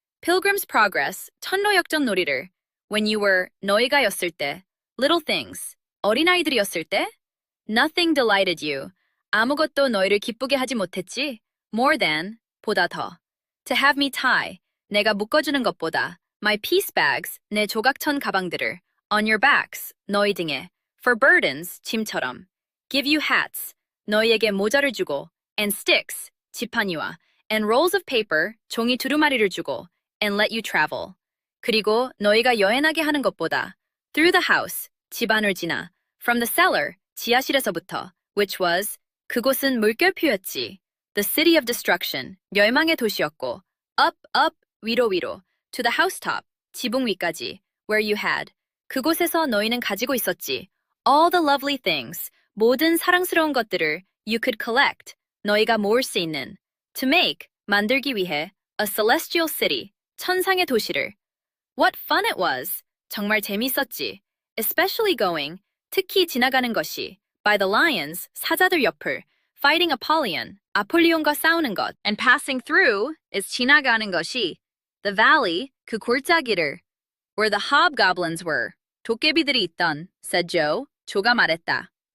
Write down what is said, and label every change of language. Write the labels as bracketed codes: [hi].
[en] Pilgrim's Progress, [ko] 천로역전 놀이를, [en] when you were, [ko] 너희가였을 때, [en] little things, [ko] 어린아이들이었을 때? [en] Nothing delighted you, [ko] 아무것도 너희를 기쁘게 하지 못했지? [en] More than, [ko] 보다 더. [en] To have me tie, [ko] 내가 묶어주는 것보다. [en] My piece bags, [ko] 내 조각천 가방들을, [en] on your backs, [ko] 너희 등에, [en] for burdens, [ko] 짐처럼, [en] give you hats, [ko] 너희에게 모자를 주고, [en] and sticks, [ko] 지팡이와, [en] and rolls of paper, [ko] 종이 두루마리를 주고, [en] and let you travel. [ko] 그리고 너희가 여행하게 하는 것보다, [en] through the house, [ko] 집안을 지나, [en] from the cellar, [ko] 지하실에서부터, [en] which was, [ko] 그곳은 물결표였지, [en] the city of destruction, [ko] 멸망의 도시였고, [en] up, [ko] 위로, [en] to the housetop, [ko] 지붕 위까지, [en] where you had, [ko] 그곳에서 너희는 가지고 있었지, [en] all the lovely things, [ko] 모든 사랑스러운 것들을 [en] you could collect, [ko] 너희가 모을 수 있는, [en] to make, [ko] 만들기 위해, [en] a celestial city, [ko] 천상의 도시를. [en] What fun it was! [ko] 정말 재밌었지. [en] Especially going, [ko] 특히 지나가는 것이, [en] by the lions, [ko] 사자들 옆을, [en] fighting Apollyon, [ko] 아폴리온과 싸우는 것, [en] and passing through is [ko] 지나가는 것이, [en] the valley, [ko] 그 골짜기를, [en] where the hobgoblins were, [ko] 도깨비들이 있던, [en] said Joe, [ko] 조가 말했다.